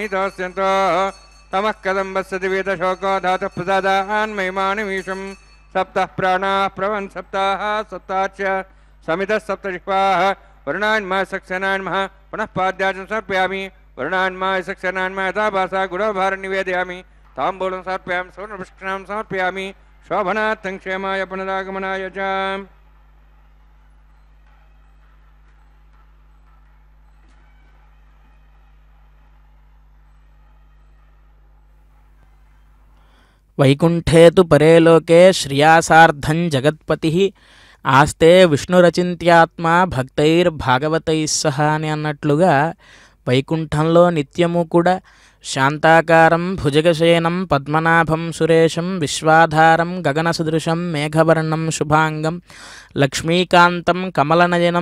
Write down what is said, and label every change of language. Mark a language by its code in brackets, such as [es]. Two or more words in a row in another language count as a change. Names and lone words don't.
[sa] तोस्यन्तो तमः कदम्बस्य दिवेदशोको धातुः प्रसादान् महिमानिमीशं सप्तः प्राणाः प्रवन् सप्ताः सप्ताच्च समितः सप्तजिह्वाः वरुणान्मा सक्सेनान्मः पुनः पाद्याचं समर्पयामि वरुणान्मा सक्सेनान्मः यथा भासा गुणभारं निवेदयामि ताम्बूलं समर्पयामि सुवर्णपुष्करां समर्पयामि शोभनार्थं क्षेमाय पुनरागमनाय च వైకుంఠే తు పరే లోకే శ్రియాసార్థం జగత్పతి ఆస్తే విష్ణురచింత్యాత్మ భక్తైర్భాగవతైః సహ [te] అని అన్నట్లుగా వైకుంఠంలో నిత్యము [sa] కూడా శాంతాకారం భుజగశయనం పద్మనాభం సురేశం విశ్వాధారం గగనసదృశం మేఘవర్ణం శుభాంగం లక్ష్మీకాంతం కమలనయనం